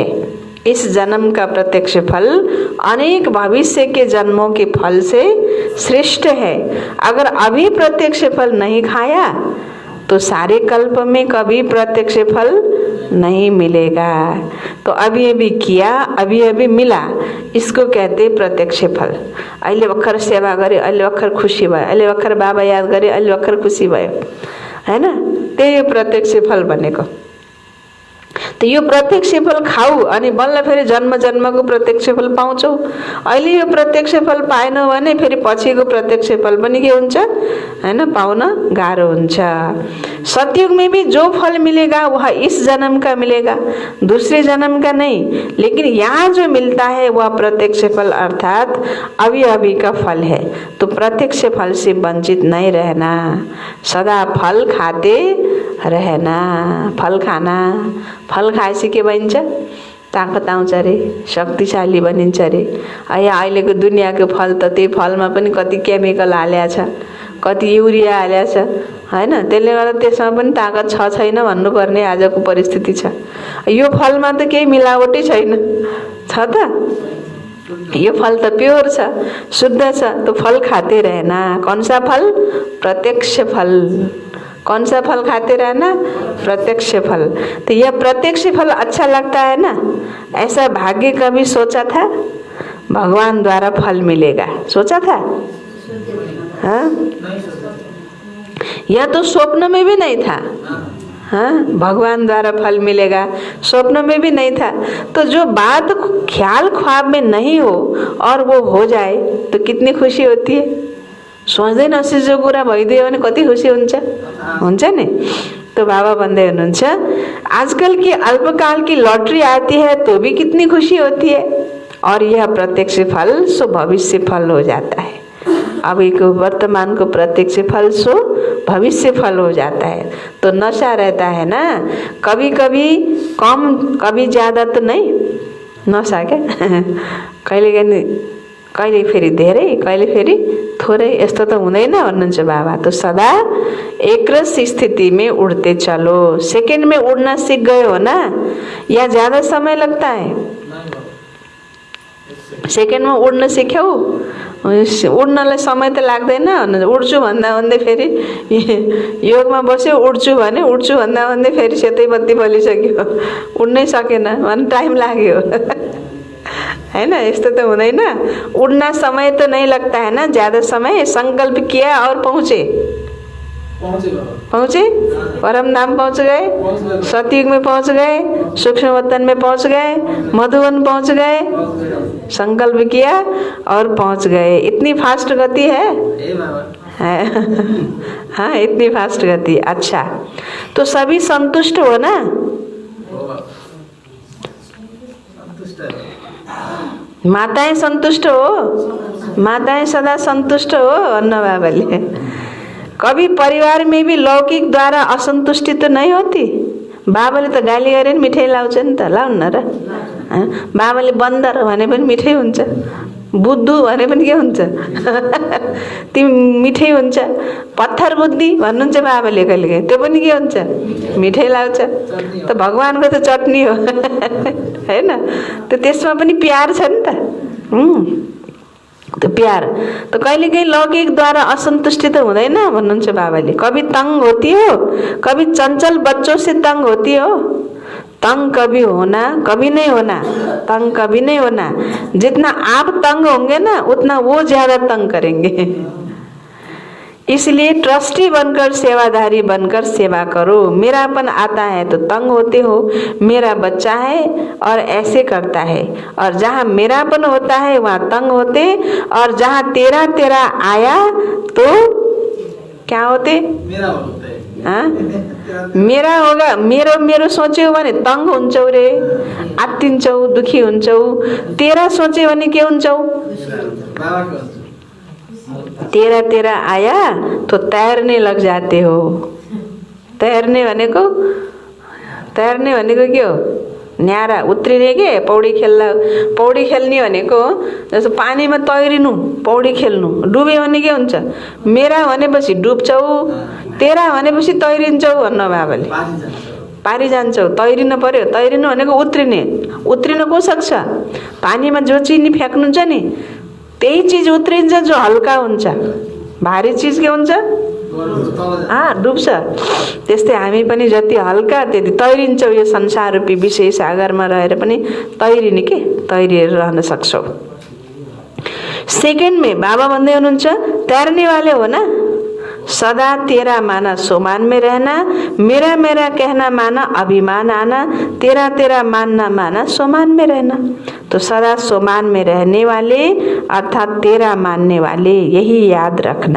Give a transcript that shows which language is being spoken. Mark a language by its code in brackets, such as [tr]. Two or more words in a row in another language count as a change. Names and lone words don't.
[hi] इस जन्म का प्रत्यक्ष फल अनेक भविष्य के जन्मों के फल से श्रेष्ठ है। अगर अभी प्रत्यक्ष फल नहीं खाया तो सारे कल्प में कभी प्रत्यक्ष फल नहीं मिलेगा। तो अभी अभी किया, अभी अभी मिला, इसको कहते प्रत्यक्ष फल। [ne] अहिले भर्खर सेवा गरे, अहिले भर्खर खुसी भयो, अहिले भर्खर बाबा याद गरे, अहिले भर्खर खुसी भयो, हैन? त्यही प्रत्यक्ष फल भनेको। तो यो प्रत्यक्ष फल खाऊ अनि बल्ल फेरि जन्म जन्मको प्रत्यक्ष फल पाउँछौ। अहिले यो प्रत्यक्ष फल पाएनौ भने फेरि पछिको प्रत्यक्ष फल पनि के हुन्छ, हैन, पाउन गाह्रो हुन्छ। [hi] सतयुग में भी जो फल मिलेगा वह इस जन्म का मिलेगा, दूसरे जन्म का नहीं। लेकिन यहाँ जो मिलता है वह प्रत्यक्ष फल अर्थात अभी अभी का फल है। तो प्रत्यक्ष फल से वंचित नहीं रहना, सदा फल खाते रहना। [ne] फल खाना, फल खाएपछि के बनिन्छ, ताकत आउँछ अरे, शक्तिशाली बनिन्छ अरे। अहिलेको दुनियाँको फल त त्यही फलमा पनि कति केमिकल हालेको छ, कति युरिया हालेको छ, हैन? त्यसले गर्दा त्यसमा पनि ताकत छ छैन भन्नुपर्ने आजको परिस्थिति छ। यो फलमा त केही मिलावटै छैन, छ त? यो फल त प्योर छ, शुद्ध छ। [hi] तो फल खाते रहना। कौन सा फल? प्रत्यक्ष फल। कौन सा फल खाते रहना? प्रत्यक्ष फल। तो यह प्रत्यक्ष फल अच्छा लगता है ना? ऐसा भाग्य कभी सोचा था? भगवान द्वारा फल मिलेगा, सोचा था? हाँ, यह तो स्वप्न में भी नहीं था। हाँ, भगवान द्वारा फल मिलेगा स्वप्न में भी नहीं था। तो जो बात ख्याल ख्वाब में नहीं हो और वो हो जाए तो कितनी खुशी होती है। [ne] सोच्दै नसोचेको कुरा भइदियो भने कति खुसी हुन्छ नि। तो बाबा भन्दै हुनुहुन्छ, [hi] आजकल की अल्पकाल की लॉटरी आती है तो भी कितनी खुशी होती है, और यह प्रत्यक्ष फल सो भविष्य फल हो जाता है। अभी को वर्तमान को प्रत्यक्ष फल सो भविष्य फल हो जाता है। तो नशा रहता है ना, कभी कभी कम कभी ज़्यादा तो नहीं नशा क्या [ne] कहिले फेरि धेरै कहिले फेरि थोरै, यस्तो त हुँदैन भन्नुहुन्छ बाबा। [hi] तो सदा एक रस स्थिति में उड़ते चलो। सेकंड में उड़ना सीख गए हो ना, या ज़्यादा समय लगता है? [ne] सेकेन्ड में उड्न सिक्यौ, उड्नलाई समय त लाग्दैन। उड्छु भन्दा भन्दै फेरि योगमा बस्यो, उड्छु भने उड्छु भन्दा भन्दै फेरि सेतै बत्ती बलिसक्यो, उड्नै सकेन भने टाइम लाग्यो [hi] है ना। [ne] यस्तो त हुँदैन। [hi] उड़ना समय तो नहीं लगता है ना, ज़्यादा समय। संकल्प किया और पहुँचे परम धाम पहुँच गए, सतयुग में पहुँच गए, सूक्ष्म वतन में पहुँच गए, मधुवन पहुँच गए, संकल्प किया और पहुँच गए। इतनी फास्ट गति है हाँ, इतनी फास्ट गति। अच्छा, तो सभी संतुष्ट हो ना? माताएं संतुष्ट हो? माताएं सदा संतुष्ट हो अन्ना बाबाले। कभी परिवार में भी लौकिक द्वारा असंतुष्टि तो नहीं होती? [ne] बाबाले त गाली गरे नि मिठाई लाउँछ नि त, लाउन र। बाबाले बन्दर भने पनि मिठै हुन्छ, बुद्धु भने पनि के हुन्छ तिमी मिठै हुन्छ। पत्थर बुद्धि भन्नुहुन्छ बाबाले कहिलेकाहीँ, त्यो पनि के हुन्छ? मिठै लाग्छ। त भगवानको त चटनी हो हैन? त त्यसमा पनि प्यार छ नि त। तो प्यार तो कहिलेकाहीँ लौकिक द्वारा असंतुष्टि तो हुँदैन भन्नुहुन्छ बाबाले। [hi] कभी तंग होती हो, कभी चंचल बच्चों से तंग होती हो। तंग कभी होना, कभी नहीं होना, तंग कभी नहीं होना। जितना आप तंग होंगे ना, उतना वो ज्यादा तंग करेंगे। इसलिए ट्रस्टी बनकर, सेवाधारी बनकर सेवा करो। मेरापन आता है तो तंग होते हो, मेरा बच्चा है और ऐसे करता है। और जहाँ मेरापन होता है वहाँ तंग होते, और जहाँ तेरा तेरा आया तो क्या होते? मेरा होता है। हाँ, मेरा होगा, [ne] मेरो मेरो सोच्यौ भने तंग हुन्छौ रे, आत्तिन्छौ, दुखी हुन्छौ। तेरा सोच्यौ भने के हुन्छौ? [hi] तेरा तेरा आया तो तैरने लग जाते हो। [ne] तैरने भनेको के हो? न्यारा उत्रिने के पौडी खेल्ने भनेको जस्तो पानीमा तैरिनु, पौडी खेल्नु। डुब्यो भने के हुन्छ? मेरा भनेपछि डुब्छौ, तेरा भनेपछि तैरिन्छौ भन्न बाबाले। पारी जान्छौ, तैरिनु पर्यो। तैरिनु भनेको उत्रिने। उत्रिन को सक्छ? पानीमा जो चिज फ्याँक्नुहुन्छ नि त्यही चीज उत्रिन्छ जो हल्का हुन्छ। भारी चीज के हुन्छ? डुब्छ। त्यस्तै हामी पनि जति हल्का त्यति तैरिन्छौँ। यो संसार रूपी विषय सागरमा रहेर पनि तैरिने के तैरिएर रहन सक्छौँ। [hi] सेकेन्ड में [ne] बाबा भन्दै हुनुहुन्छ [hi] तैरने वाले हो ना, सदा तेरा माना सोमान में रहना, मेरा मेरा कहना माना अभिमान आना, तेरा तेरा मानना माना सोमान में रहना। तो सदा सोमान में रहने वाले अर्थात तेरा मानने वाले, यही याद रखना।